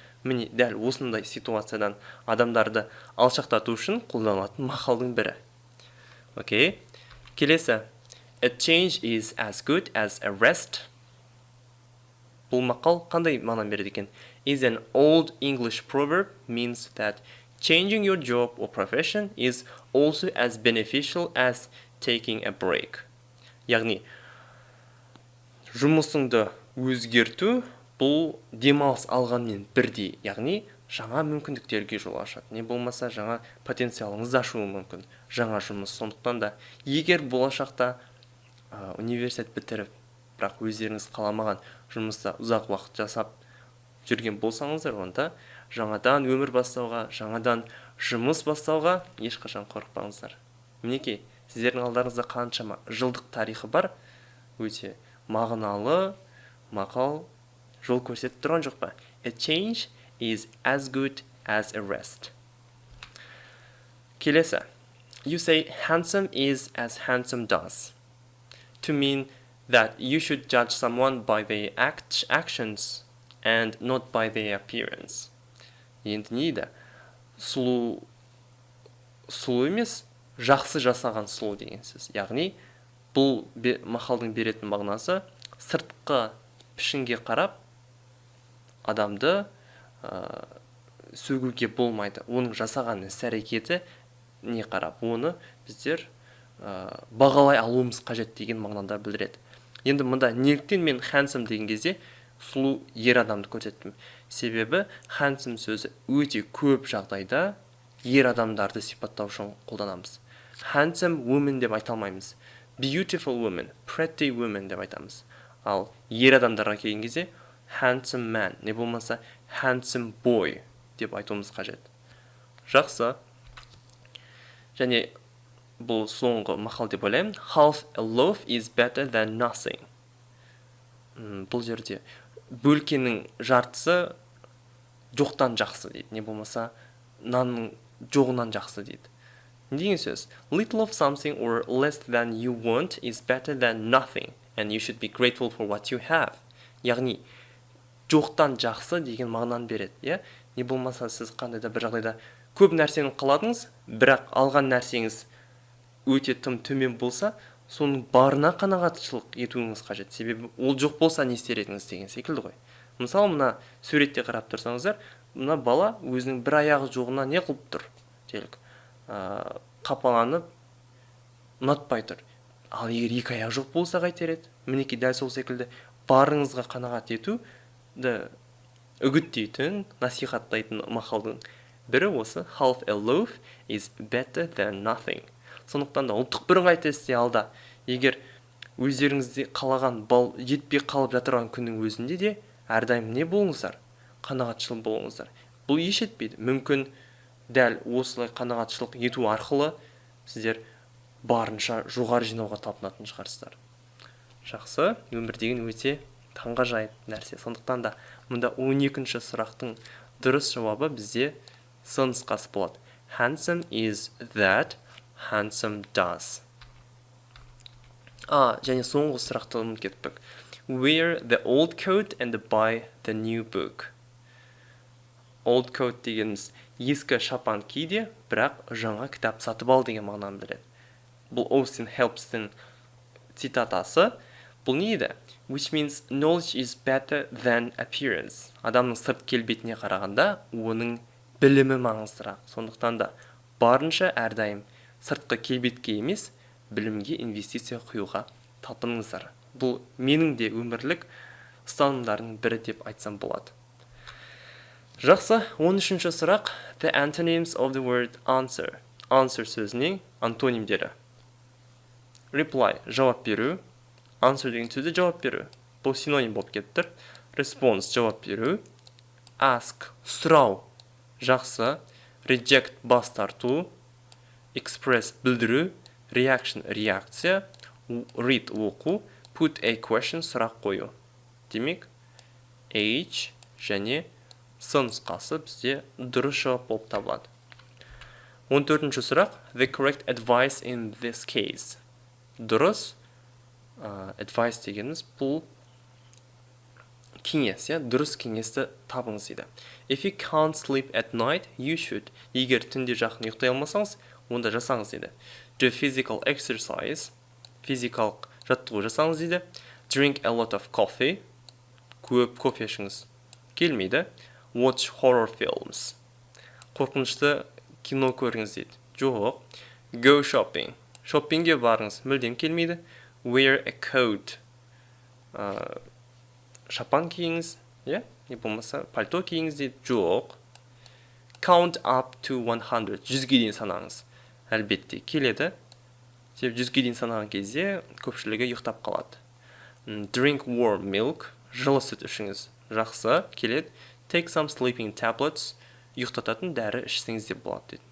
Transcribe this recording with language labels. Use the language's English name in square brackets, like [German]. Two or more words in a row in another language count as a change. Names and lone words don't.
[Kazakh] Міне дәл осындай ситуациядан адамдарды алшақтату үшін қолданылатын мақалдың бірі. Окей. Келесі. [English] A change is as good as a rest. [Kazakh] Бұл мақал қандай мағына береді екен? [English] Is an old English proverb means that changing your job or profession is also as beneficial as taking a break. [Kazakh] Яғни, жұмысыңды өзгерту бұл демалыс алғанмен бірдей. Яғни, жаңа мүмкіндіктерге жол ашады. Не болмаса, жаңа потенциалыңыз ашуы мүмкін. Жаңа жұмыс. Сондықтан да, егер болашақта университет бітіріп, бірақ өздеріңіз қаламаған жұмыста ұзақ уақыт жасап жүрген болсаңыздар, онда жаңадан өмір бастауға, жаңадан жұмыс бастауға ешқашан қорықпаңыздар. Мінекей, сіздердің алдарыңызда қаншама жылдық тарихы бар, өте мағыналы мақал жол көрсетіп тұрған жоқ па? [English] A change is as good as a rest. [Kazakh] Келесі. [English] You say handsome is as handsome does. To mean that you should judge someone by their actions and not by their appearance. [Kazakh] Енді не дейді? Сұлу емес, жақсы жасаған сұлу деген сөз. Яғни, бұл мақалдың беретін мағынасы сыртқы пішінге қарап адамды сөгуге болмайды. Оның жасаған іс-әрекеті не қарап, оны біздер бағалай алуымыз қажет деген мағынада білдіреді. Енді мұнда неліктен мен handsome деген кезде сұлу ер адамды көрсеттім. Себебі handsome сөзі өте көп жағдайда ер адамдарды сипаттау үшін қолданамыз. [English] Handsome woman [Kazakh] деп айта алмаймыз. [English] Beautiful woman, pretty woman [Kazakh] деп айтамыз. Ал ер адамдарға келген кезде [English] handsome man, [Kazakh] не болмаса [English] handsome boy [Kazakh] деп айтуымыз қажет. Жақсы. Және бұл соңғы мақал деп ойлаймын. [English] Half a loaf is better than nothing. [Kazakh] Бұл жерде бөлкенің жартысы жоқтан жақсы дейді. Не болмаса нанның жоғынан жақсы дейді. Не деген сөз? [English] Little of something or less than you want is better than nothing, and you should be grateful for what you have. [Kazakh] Яғни, жоқтан жақсы деген мағынаны береді. Не болмаса сіз қандайда бір жағдайда көп нәрсені қаладыңыз, бірақ алған нәрсеңіз өте тым төмен болса, соның барына қанағатшылық етуіңіз қажет. Себебі ол жоқ болса не істер едіңіз деген секілді ғой. Мысалы, мына суретте қарап тұрсаңыздар, мына бала өзінің бір аяғы жоғына не қылып тұр? Делік, қапаланып, ұнатпай тұр. Ал егер екі аяғы жоқ болса қайтер еді? Мінекей дәл сол секілді барыңызға қанағат етуді үгіттейтін, насихаттайтын мақалдың бірі осы. [English] Half a loaf is better than nothing. [Kazakh] Сондықтан да ұлттық бірыңғай тестте алда, егер өздеріңізде қалаған бал жетпей қалып жатырған күннің өзінде де әрдайым не болыңыздар? Қанағатшыл болыңыздар. Бұл еш етпейді. Мүмкін дәл осылай қанағатшылық ету арқылы сіздер барынша жоғары жинауға талпынатын шығарсыздар. Жақсы, өмір деген өте таңғажайып нәрсе. Сондықтан да мұнда 12-ші сұрақтың дұрыс жауабы бізде С нұсқасы болады. [English] Handsome is that handsome does. [Kazakh] Және соңғы сұрақты ұмытып кеттік. [English] Wear the old coat and buy the new book. Old coat [Kazakh] дегеніміз ескі шапан киде, бірақ жаңа кітап сатып ал деген мағынаны біледі. Бұл Austin Helps'тің цитатасы. Бұл не еді? [English] Which means knowledge is better than appearance. [Kazakh] Адамның сырт келбетіне қарағанда оның білімі маңыздырақ. Сондықтан да барынша әрдайым сыртқы келбетке емес, білімге инвестиция құюға талпыныңыздар. Бұл менің де өмірлік ұстанымдардың бірі деп айтсам болады. Жақсы, 13-ші сұрақ. [English] The antonyms of the word answer. [Kazakh] Answer сөзінің антонимдері. Reply, жауап беру. Answer деген сөзді жауап беру. Бұл синоним болып кетті. Response, жауап беру. Ask, сұрау. Жақсы. Reject, бас тарту. Express, білдіру. Reaction, реакция. Read, оқу. [English] Put a question, [Kazakh] сұрақ қою. Демек, H және с нұсқасы бізде дұрыс жауап болып табылады. 14-ші сұрақ. [English] The correct advice in this case. [Kazakh] Дұрыс. Advice дегеніміз бұл кеңес, дұрыс кеңесті табыңыз дейді. [English] If you can't sleep at night, you should. [Kazakh] Егер түнде жақын ұйықтай алмасаңыз, онда жасаңыз дейді. [English] Do physical exercise. [Kazakh] Физикалық жаттығу жасаңыз дейді. [English] Drink a lot of coffee. [Kazakh] Көп кофе ішіңіз келмейді. [English] Watch horror films. [Kazakh] Қорқынышты кино көріңіз дейді. [English] Жоқ. Go shopping. [Kazakh] Шоппинге барыңыз, мүлдем келмейді. [English] Wear a coat. [Kazakh] Шапан киіңіз, не болмаса пальто киіңіз дейді. Жоқ. [English] Count up to 100. [Kazakh] 100-ге дейін санаңыз. Әлбетте келеді. 100-ге дейін санаған кезде көпшілігі ұйықтап қалады. [English] Drink warm milk. [Kazakh] Жылы сүт ішіңіз. Жақсы, келеді. [English] Take some sleeping tablets. [Kazakh] Ұйықтататын дәрі ішсеңіз де болады дейді.